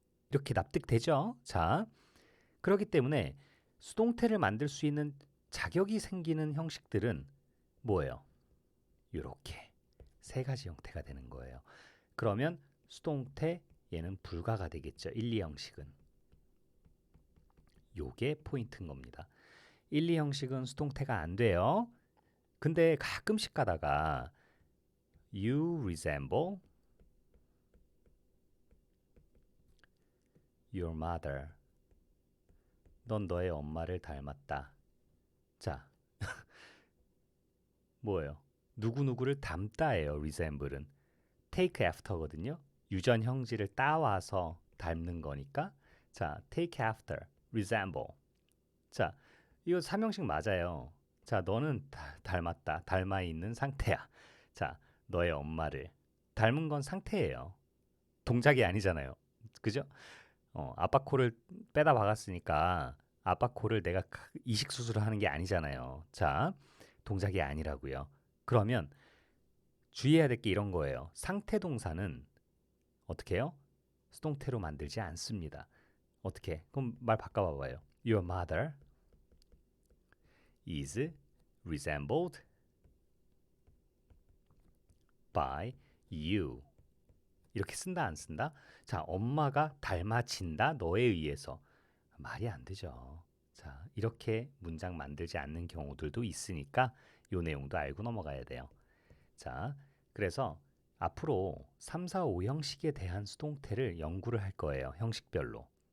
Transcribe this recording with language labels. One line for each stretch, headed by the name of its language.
Korean: 이렇게 납득되죠? 자, 그렇기 때문에 수동태를 만들 수 있는 자격이 생기는 형식들은 뭐예요? 이렇게 세 가지 형태가 되는 거예요. 그러면 수동태 얘는 불가가 되겠죠. 1, 2 형식은. 요게 포인트인 겁니다. 1, 2 형식은 수동태가 안 돼요. 근데 가끔씩 가다가
English: You resemble your mother.
Korean: 넌 너의 엄마를 닮았다. 자, 뭐예요? 누구누구를 닮다예요. resemble은. take after거든요. 유전 형질을 따와서 닮는 거니까. 자, take after, resemble. 자, 이거 삼형식 맞아요. 자, 너는 닮았다. 닮아 있는 상태야. 자, 너의 엄마를 닮은 건 상태예요. 동작이 아니잖아요. 그죠? 아빠 코를 빼다 박았으니까 아빠 코를 내가 이식 수술을 하는 게 아니잖아요. 자, 동작이 아니라고요. 그러면 주의해야 될 게 이런 거예요. 상태 동사는 어떻게 해요? 수동태로 만들지 않습니다. 어떻게? 그럼 말 바꿔봐봐요.
English: Your mother is resembled by you.
Korean: 이렇게 쓴다 안 쓴다? 자, 엄마가 닮아진다 너에 의해서. 말이 안 되죠. 자, 이렇게 문장 만들지 않는 경우들도 있으니까 요 내용도 알고 넘어가야 돼요. 자, 그래서 앞으로 3, 4, 5 형식에 대한 수동태를 연구를 할 거예요. 형식별로.